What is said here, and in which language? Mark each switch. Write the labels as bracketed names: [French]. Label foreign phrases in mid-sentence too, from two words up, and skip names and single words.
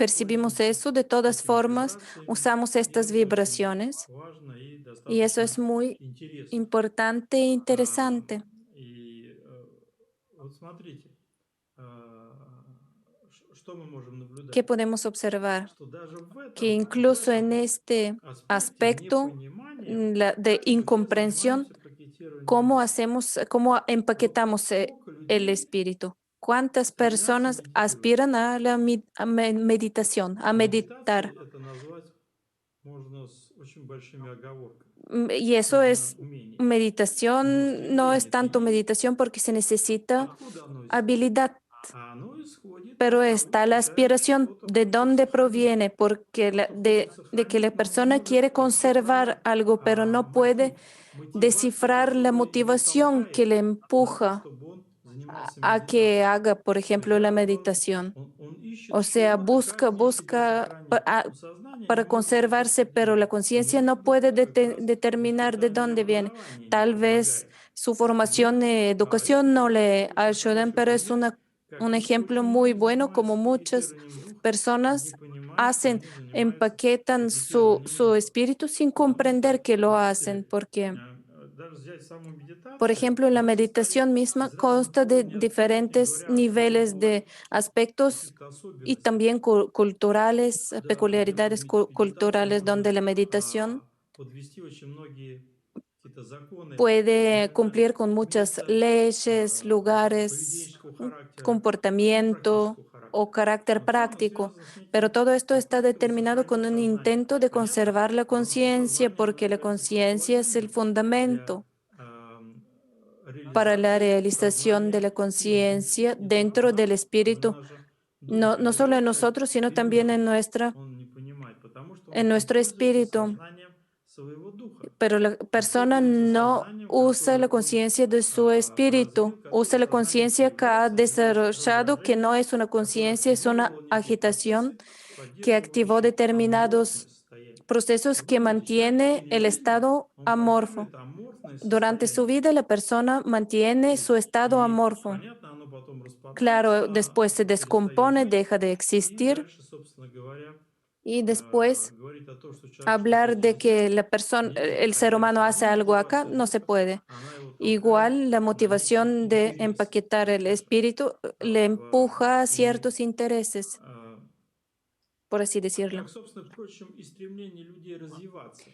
[Spanish] percibimos [Russian] пользуемся [Spanish] eso, de todas [Russian] этими [Spanish] formas [Russian] вибрациями, [Spanish] usamos [Russian] и [Spanish] estas [Russian] это очень [Spanish] vibraciones [Russian] важно и [Spanish] y eso [Russian] достаточно [Spanish] es muy [Russian] интересно. [Spanish] importante e interesante. [Russian] И вот смотрите, что мы можем [Spanish] ¿Qué [Russian] наблюдать? [Spanish] podemos observar? [Russian] Что даже [Spanish] Que [Russian] в [Spanish] incluso en [Russian] этом [Spanish] este [Russian] аспекте [Spanish] aspecto [Russian] непонимания [Spanish] de [Russian] так люди [Spanish] incomprensión, [Russian] занимаются пакетированием [Spanish] ¿cómo [Russian] духа. [Spanish] hacemos, cómo [Russian] Вот [Spanish] empaquetamos [Russian] сколько [Spanish] el [Russian] людей [Spanish] espíritu? ¿Cuántas [Russian] стремятся [Spanish] personas [Russian] медитировать. [Spanish] aspiran a la meditación, a [Russian] Медитацией [Spanish] meditar? [Russian] это назвать можно с очень большими оговорками. [Spanish] Y eso [Russian] Нужно [Spanish] es [Russian] умение. Но [Spanish] meditación, no es [Russian] стремление-то [Spanish] tanto [Russian] есть. [Spanish] meditación porque se necesita [Russian] Откуда оно исходит? [Spanish] habilidad, [Russian] А оно исходит [Spanish] pero [Russian] от того, [Spanish] está [Russian] что [Spanish] la [Russian] человек [Spanish] aspiración [Russian] что-то [Spanish] de [Russian] хочет [Spanish] dónde [Russian] сохранить. [Spanish] proviene, porque [Russian] Что-то хочет [Spanish] de que la [Russian] сохранить, но не [Spanish] persona [Russian] может [Spanish] quiere conservar [Russian] расшифровать [Spanish] algo, pero no puede [Russian] мотивацию, [Spanish] descifrar la [Russian] которая его [Spanish] motivación que [Russian] толкает [Spanish] le [Russian] на то, [Spanish] empuja [Russian] чтобы он занимался [Spanish] a que [Russian] медитацией. [Spanish] haga, por [Russian] То есть [Spanish] ejemplo, la [Russian] да, [Spanish] meditación. [Russian] он ищет [Spanish] O sea, [Russian] чего-то, как ей себя [Spanish] busca [Russian] сохранить. Но сознание не [Spanish] para [Russian] может это [Spanish] conservarse, pero la [Russian] определить. И [Spanish] conciencia [Russian] может [Spanish] no [Russian] быть, [Spanish] puede [Russian] тут как раз [Spanish] determinar de [Russian] воспитание и [Spanish] dónde viene. [Russian] образование не [Spanish] Tal vez [Russian] помогает. [Spanish] su [Russian] Но [Spanish] formación y [Russian] это [Spanish] educación no [Russian] тоже [Spanish] le [Russian] очень [Spanish] ayudan, [Russian] хороший [Spanish] pero es [Russian] пример, как [Spanish] un ejemplo [Russian] очень [Spanish] muy [Russian] люди [Spanish] bueno como [Russian] занимаются [Spanish] muchas [Russian] пакетированием духа, не [Spanish] personas [Russian] понимая, мальчиками, [Spanish] hacen, [Russian] они занимаются [Spanish] empaquetan su [Russian] медитированием, [Spanish] espíritu sin [Russian] потому [Spanish] comprender [Russian] что, [Spanish] que lo [Russian] по [Spanish] hacen, [Russian] сути, [Spanish] porque, [Russian] даже взять саму [Spanish] por [Russian] медитацию, [Spanish] ejemplo, la [Russian] она состоит [Spanish] meditación misma [Russian] из разных [Spanish] consta de [Russian] уровней оценки, [Spanish] diferentes [Russian] вариаций [Spanish] niveles [Russian] другой, [Spanish] de aspectos [Russian] каких-то [Spanish] y [Russian] особенностей. [Spanish] también culturales, [Russian] Да, например, под [Spanish] peculiaridades culturales, donde [Russian] можно [Spanish] la meditación [Russian] подвести очень многие какие-то законы [Spanish] puede [Russian] именно [Spanish] cumplir con muchas [Russian] вместо [Spanish] leyes, lugares, [Russian] поведенческого характера и [Spanish] comportamiento [Russian] практического характера. [Spanish] o carácter [Russian] Но в целом [Spanish] práctico, [Russian] связано с [Spanish] pero [Russian] неким [Spanish] todo esto está [Russian] упорством [Spanish] determinado [Russian] сохранить [Spanish] con un [Russian] сознание. [Spanish] intento de [Russian] Понятно? [Spanish] conservar la [Russian] Потому что [Spanish] conciencia, [Russian] сознание, оно [Spanish] porque la [Russian] является [Spanish] conciencia es el [Russian] предположением для [Spanish] fundamento para la [Russian] реализации [Spanish] realización de [Russian] сознания [Spanish] la [Russian] или [Spanish] conciencia [Russian] не только [Spanish] dentro del [Russian] нас, но и [Spanish] espíritu, [Russian] наша [Spanish] no solo en [Russian] духовная часть [Spanish] nosotros, sino también [Russian] ребенок, он не понимает, потому что он [Spanish] en [Russian] не [Spanish] nuestro [Russian] пользуется [Spanish] espíritu. [Russian] сознанием своего духа. [Spanish] Pero la [Russian] Он [Spanish] persona [Russian] пользуется [Spanish] no [Russian] сознанием, [Spanish] usa la [Russian] которое он [Spanish] conciencia de su [Russian] развил, [Spanish] espíritu, usa la [Russian] сознанием [Spanish] conciencia que ha [Russian] является [Spanish] desarrollado, que no [Russian] раздражением, [Spanish] es una [Russian] которое [Spanish] conciencia, es una [Russian] активировало некие [Spanish] agitación [Russian] процессы, [Spanish] que activó [Russian] поддерживающие аморфное [Spanish] determinados [Russian] состояние. [Spanish] procesos [Russian] Вот он, [Spanish] que [Russian] видите, человек в [Spanish] mantiene [Russian] течение [Spanish] el [Russian] жизни, [Spanish] estado [Russian] он [Spanish] amorfo. [Russian] поддерживает аморфное [Spanish] Durante su [Russian] состояние. [Spanish] vida, la persona mantiene su estado [Russian] И, [Spanish] amorfo. [Russian] понятно, оно потом распадается, [Spanish] Claro, después se [Russian] перестает [Spanish] descompone, [Russian] быть. [Spanish] deja de [Russian] И [Spanish] existir [Russian] дальше, собственно говоря, [Spanish] y después [Russian] говорить о том, что человек что-то [Spanish] hablar [Russian] здесь [Spanish] de que [Russian] сделал, [Spanish] la persona, [Russian] нельзя. [Spanish] el ser [Russian] Хотя [Spanish] humano [Russian] все [Spanish] hace [Russian] равно [Spanish] algo acá, [Russian] мотивация [Spanish] no se [Russian] духа, [Spanish] puede. [Russian] она его толкает [Spanish] Igual la [Russian] на некий [Spanish] motivación de [Russian] интерес [Spanish] empaquetar el [Russian] в это. [Spanish] espíritu le empuja a [Russian] И [Spanish] ciertos intereses, [Russian] а, [Spanish] por así decirlo. [Russian] как, собственно, впрочем, и стремление людей развиваться.